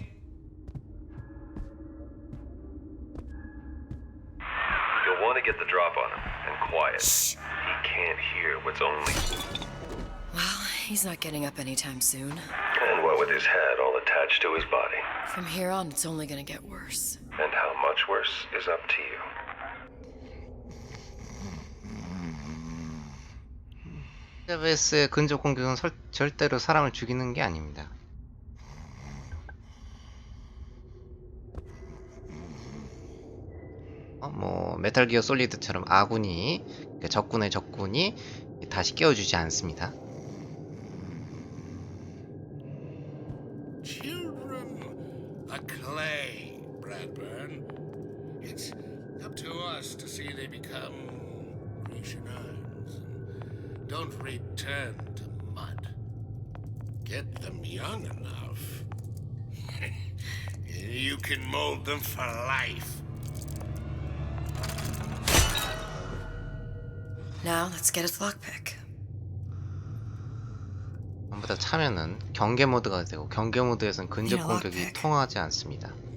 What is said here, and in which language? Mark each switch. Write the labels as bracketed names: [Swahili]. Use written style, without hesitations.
[English] You'll want to get the drop on him, and quiet. Shh. He can't hear what's only... Well, he's not getting up anytime soon. And what with his head all attached to his body. From here on, it's only gonna get worse. And how much worse is up to you. [Korean] 엘리자베스의 근접 공격은 절대로 사람을 죽이는 게 아닙니다. 뭐 메탈 기어 솔리드처럼 아군이 적군의 적군이 다시 깨워주지 않습니다. [English] Children are clay, Bradburn. It's up to us to see they become Grecianines and don't return to mud. Get them young enough. You can mold them for life. Now, let's get his lockpick. [Korean] 전부 다 차면은 경계 모드가 되고 경계 모드에서는 근접 공격이 통하지 않습니다.